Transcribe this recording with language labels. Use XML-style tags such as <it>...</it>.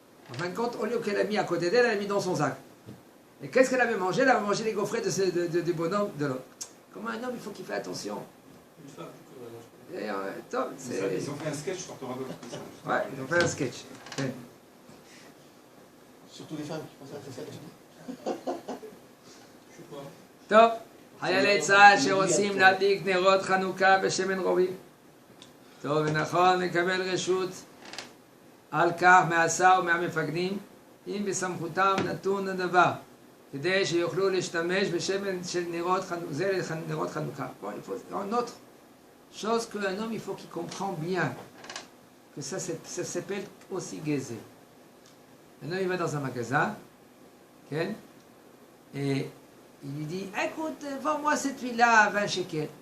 <fr>En fin de compte, au lieu qu'elle a mis à côté d'elle, elle a mis dans son sac. Et qu'est-ce qu'elle avait mangé? Elle avait mangé les gaufrettes du bonhomme de l'autre. Comme un homme, il faut qu'il fasse attention. Et, top, Ils ont fait un sketch sur Torah comme ça. Ouais, ils ont fait un sketch. Ouais. Surtout les femmes qui pensent à ça, tu dis.</fr> <he>טוב, חיילי צה"ל שרוצים להדליק נרות חנוכה בשמן רובי. טוב, ונכון לקבל רשות על כך מהשר ומהמפקדים, אם בסמכותם נתון הדבר, כדי שיוכלו להשתמש בשמן של נרות חנוכה.</he> <fr>Bon, il faut une autre chose qu'un homme, il faut qu'il comprenne bien, que ça s'appelle aussi gazé. Un homme, il va dans un magasin, okay? Et il lui dit, écoute, vends-moi cette huile-là à 20 shekels.</fr>